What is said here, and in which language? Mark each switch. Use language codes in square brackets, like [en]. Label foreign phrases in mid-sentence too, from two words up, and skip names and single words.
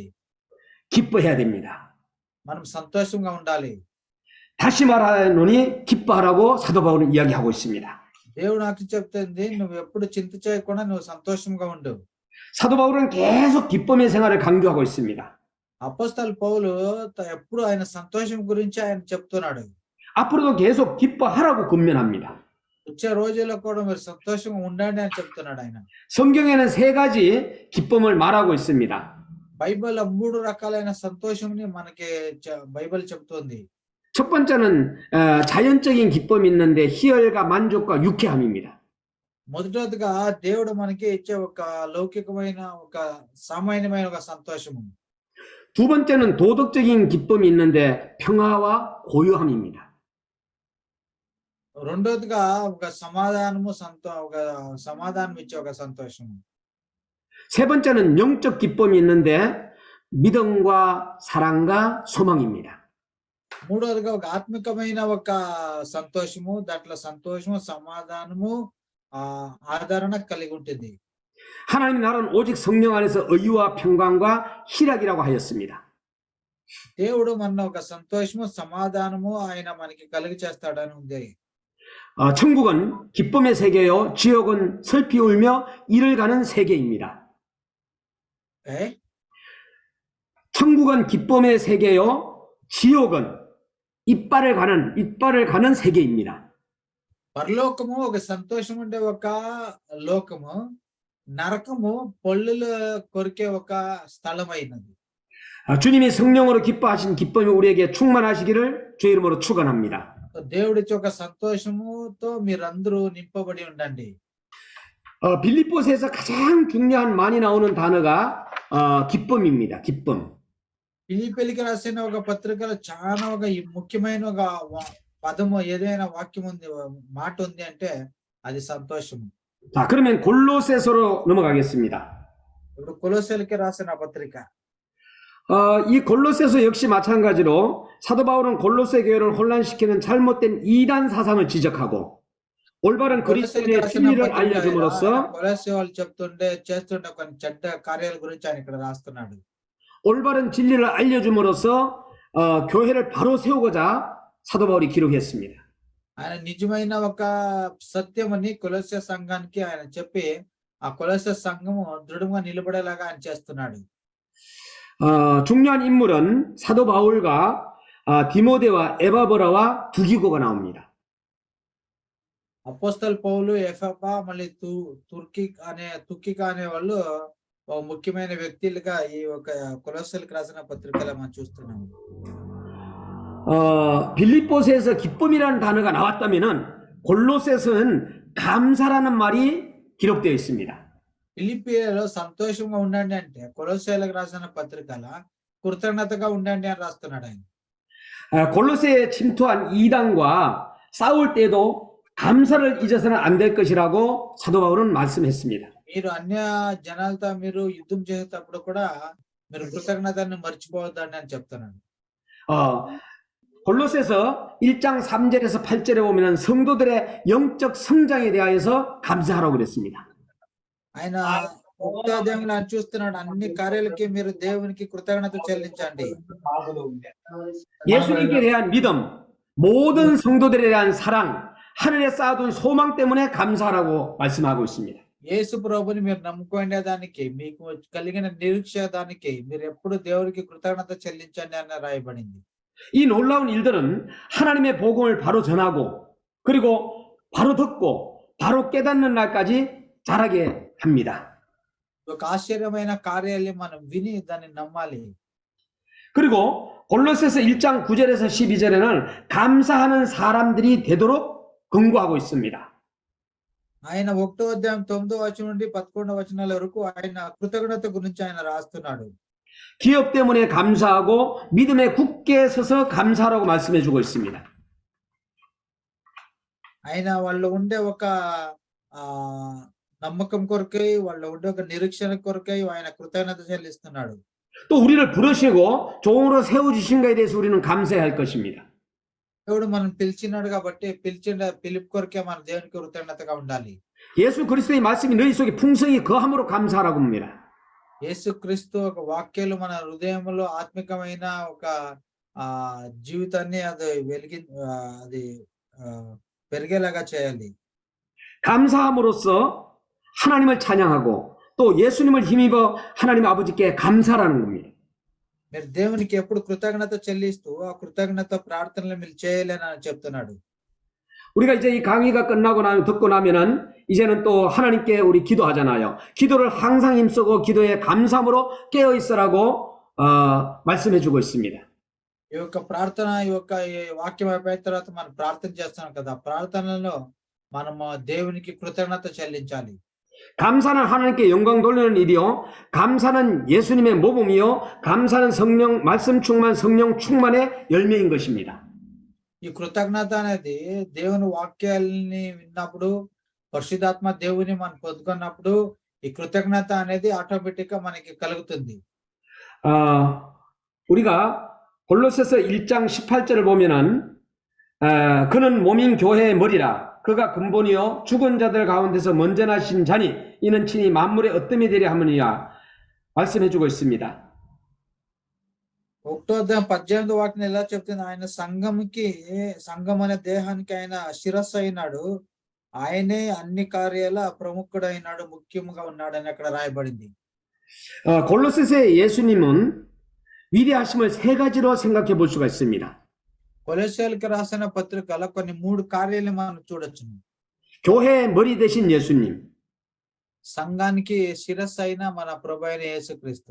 [ko] 기뻐해야 됩니다. [te] మనం సంతోషంగా ఉండాలి. [ko] 다시 말하노니 기뻐하라고 사도 바울은 이야기하고 있습니다. [te] దేవుడు నాకు చెప్తుంది, నువ్వు ఎప్పుడు చింత చేయకుండా నువ్వు సంతోషంగా ఉండు. [ko] 사도 바울은 계속 기쁨의 생활을 강조하고 있습니다. [te] అపోస్తలు పౌలు ఎప్పుడు ఆయన సంతోషం గురించి ఆయన చెప్తున్నాడు. [ko] 앞으로도 계속 기뻐하라고 권면합니다. [te] వచ్చే రోజుల్లో కూడా మీరు సంతోషంగా ఉండండి అని చెప్తున్నాడు ఆయన. [ko] 성경에는 세 가지 기쁨을 말하고 있습니다. [te] బైబిల్ 3 రకాలైన సంతోషంని మనకి బైబిల్ చెప్తుంది. [ko] 첫 번째는 자연적인 기쁨이 있는데 희열과 만족과 유쾌함입니다. [te] మొదటిగా దేవుడు మనకి ఇచ్చే ఒక లౌకికమైన ఒక సామాన్యమైన ఒక సంతోషము. [ko] 두 번째는 도덕적인 기쁨이 있는데 평화와 고요함입니다. [te] రెండోదిగా ఒక సమాధానము ఒక సమాధానం ఇచ్చే ఒక సంతోషము. [ko] 세 번째는 영적 기쁨이 있는데 믿음과 사랑과 소망입니다. [te] మూడోదిగా ఒక ఆత్మికమైన ఒక సంతోషము, దాంట్లో సంతోషము, సమాధానము, ఆదరణ కలిగి ఉంటుంది. [ko] 하나님 나라는 오직 성령 안에서 의와 평강과 희락이라고 하였습니다. [te] దేవుడు మన ఒక సంతోషము, సమాధానము ఆయన మనకి కలిగి చేస్తాడని ఉంది. [ko] 천국은 기쁨의 세계요, 지옥은 슬피 울며 이를 가는 세계입니다. 천국은 기쁨의 세계요, 지옥은 이빨을 가는 세계입니다. [te] పరలోకము ఒక సంతోషం ఉండే ఒక లోకము, నరకము పొల్లుల కొరికే ఒక స్థలమైనది. [ko] 주님이 성령으로 기뻐하신 기쁨이 우리에게 충만하시기를 주 이름으로 축원합니다. [te] దేవుడిచ్చే ఒక సంతోషముతో మీరందరూ నింపబడి ఉండండి. [ko] 빌립보서에서 가장 중요한 많이 나오는 단어가 기쁨입니다. 기쁨. [te] ఫిలిప్పీయులకు రాసిన ఒక పత్రికలో చాలా ఒక ముఖ్యమైన ఒక పదము, ఏదైనా వాక్యం ఉంది, మాట ఉంది అంటే అది సంతోషము. [ko] 자, 그러면 골로새서로 넘어가겠습니다. [te] ఇప్పుడు కొలొస్సీయులకి రాసిన పత్రిక. [ko] 이 골로새서 역시 마찬가지로 사도 바울은 골로새 교회를 혼란시키는 잘못된 이단 사상을 지적하고 올바른 그리스도의 진리를 알려줌으로써 [te] కొలొస్సీ వాళ్ళు చేస్తుండే కొన్ని చెడ్డ కార్యాల గురించి ఆయన ఇక్కడ రాస్తున్నాడు. [ko] 올바른 진리를 알려줌으로써 교회를 바로 세우고자 사도 바울이 기록했습니다. [te] ఆయన నిజమైన ఒక సత్యమని కొలొస్సీ సంఘానికి ఆయన చెప్పి ఆ కొలొస్సే సంఘము దృఢంగా నిలబడేలాగా ఆయన చేస్తున్నాడు. [ko] 중요한 인물은 사도 바울과 디모데와 에바브라와 두기고가 나옵니다. [te] అపోస్తల్ పౌలు, ఎఫెపా, మళ్ళీ తుకిక అనే వాళ్ళు ఒక ముఖ్యమైన వ్యక్తులుగా ఈ ఒక కొలొస్సీలకు రాసిన పత్రికలో మనం చూస్తున్నాము. [ko] 빌립보서에서 기쁨이라는 단어가 나왔다면은 골로새서는 감사라는 말이 기록되어 있습니다. [te] ఫిలిప్పీలో సంతోషంగా ఉండండి అంటే కొలొస్సీలకు రాసిన పత్రికల కృతజ్ఞతగా ఉండండి అని రాస్తున్నాడు ఆయన. [ko] 골로새에 침투한 이단과 싸울 때도 감사를 잊어서는 안 될 것이라고 사도 바울은 말씀했습니다. [te] మీరు అన్య జనాలతో మీరు యుద్ధం చేసేటప్పుడు కూడా మీరు కృతజ్ఞతను మర్చిపోవద్దండి అని చెప్తున్నాడు. [ko] 골로새서 1장 3절에서 8절에 보면 성도들의 영적 성장에 대하여서 감사하라고 그랬습니다. [te] ఆయన ఒకటో అధ్యాయంలో ఆయన చూస్తున్నాడు, అన్ని కార్యాలకి మీరు దేవునికి కృతజ్ఞత చెల్లించండి. [ko] 예수님께 대한 믿음, 모든 성도들에 대한 사랑, 하늘에 쌓아둔 소망 때문에 감사하라고 말씀하고 있습니다. [te] యేసు ప్రభుని మీరు నమ్ముకునే దానికి, మీకు కలిగిన నిరీక్ష దానికి మీరు ఎప్పుడు దేవునికి కృతజ్ఞత చెల్లించండి అని రాయబడింది. [ko] 이 놀라운 일들은 하나님의 복음을 바로 전하고 그리고 바로 듣고 바로 깨닫는 날까지 자라게 합니다. [te] ఒక ఆశ్చర్యమైన కార్యాలు మనం విని దాన్ని నమ్మాలి. [ko] 그리고 골로새서 1장 9절에서 12절에는 감사하는 사람들이 되도록 권고하고 있습니다. [te] ఆయన ఒకటో అధ్యాయం 9వ వచనం నుండి 11వ వచనాల వరకు ఆయన కృతజ్ఞత గురించి ఆయన రాస్తున్నాడు. [ko] 기업 때문에 감사하고 믿음에 굳게 서서 감사하라고 말씀해 주고 있습니다. [te] ఆయన వాళ్ళు ఉండే ఒక నమ్మకం కొరకై, వాళ్ళు ఉండే ఒక నిరీక్షణ కొరకై ఆయన కృతజ్ఞత చెల్లిస్తున్నాడు. [ko] 또 우리를 부르시고 종으로 세워주신 것에 대해서 우리는 감사해야 할 것입니다. [te] దేవుడు మనం పిలిచినాడు కాబట్టి పిలుపు కొరకే మన దేవునికి కృతజ్ఞతగా ఉండాలి. [ko] 예수 그리스도의 말씀이 너희 속에 풍성히 거함으로 감사하라고 합니다. [te] యేసు క్రీస్తు ఒక వాక్యాలు మన హృదయంలో ఆత్మికమైన ఒక జీవితాన్ని అది పెరిగేలాగా చేయాలి. [ko] 감사함으로써 하나님을 찬양하고 또 예수님을 힘입어 하나님 아버지께 감사라는 겁니다. [te] మీరు దేవునికి ఎప్పుడు కృతజ్ఞత చెల్లిస్తూ ఆ కృతజ్ఞత ప్రార్థనలు మీరు చేయాలని చెప్తున్నాడు. [ko] 우리가 이제 이 강의가 끝나고 듣고 나면은 이제는 또 하나님께 우리 기도하잖아요. 기도를 항상 힘쓰고 기도에 감사함으로 깨어 있으라고 말씀해 주고 있습니다. [te] ఈ యొక్క ప్రార్థన, ఈ యొక్క వాక్యం అయిపోయిన తర్వాత మనం ప్రార్థన చేస్తున్నాం కదా, ప్రార్థనలో మనము దేవునికి కృతజ్ఞత చెల్లించాలి. [ko] 감사는 하나님께 영광 돌리는 일이요, 감사는 예수님의 모범이요, 감사는 성령 말씀 충만 성령 충만의 열매인 것입니다. [te] ఈ కృతజ్ఞత అనేది దేవుని వాక్యాలని విన్నప్పుడు, పరిశుద్ధాత్మ దేవుని మనం పొందుకున్నప్పుడు ఈ కృతజ్ఞత అనేది ఆటోమేటిక్ గా మనకి కలుగుతుంది. [ko] 우리가 골로새서 1장 18절을 보면은 그는 몸인 교회의 머리라 그가 근본이요 죽은 자들 가운데서 먼저 나신 자니 이는 친히 만물의 어뜸이 되려 함이니라 말씀해 주고 있습니다. [te] ఒకటో అధ్యాయం 18వ వాక్యం ఎలా చెప్తుంది, ఆయన సంఘం అనే దేహానికి ఆయన శిరస్సు అయినాడు, ఆయనే అన్ని కార్యాల ప్రముఖుడైనాడు, ముఖ్యంగా ఉన్నాడు అని అక్కడ రాయబడింది. [ko] 골로새서의 예수님은 위대하심을 세 가지로 생각해 볼 수가 있습니다. [te] కొలొస్సీలకు రాసిన పత్రికలో కొన్ని 3 కార్యాలు మనం చూడొచ్చు. [ko] 교회의 머리 되신 예수님, [te] సంఘానికి శిరస్సు అయిన మన ప్రభు అయిన యేసుక్రీస్తు.